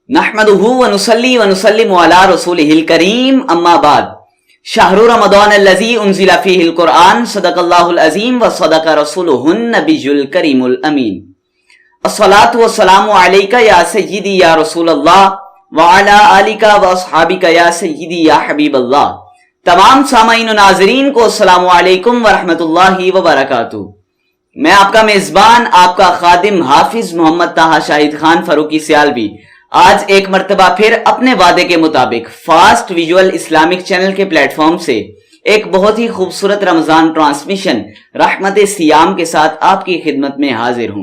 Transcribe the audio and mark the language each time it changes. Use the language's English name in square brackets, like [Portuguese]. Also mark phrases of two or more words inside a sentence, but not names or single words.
[Arabic] نحمده ونصلي ونسلم على رسوله الكريم أما بعد شهر رمضان الذي أنزل فيه القرآن صدق الله العظيم وصدق رسوله النبي الكريم الأمين. الصلاة والسلام عليك يا سيدي يا رسول الله وعلى آلك وأصحابك يا سيدي يا حبيب الله. [Urdu] تمام سامعین و ناظرین کو [Arabic] السلام عليكم ورحمة الله وبركاته. [Urdu] میں آپ کا میزبان، آپ کا خادم حافظ محمد طہ شاہد خان فاروقی سیالوی آج ایک مرتبہ پھر اپنے وعدے کے مطابق فاسٹ ویژول اسلامک چینل کے پلیٹ فارم سے ایک بہت ہی خوبصورت رمضان ٹرانسمیشن رحمت صیام کے ساتھ آپ کی خدمت میں حاضر ہوں.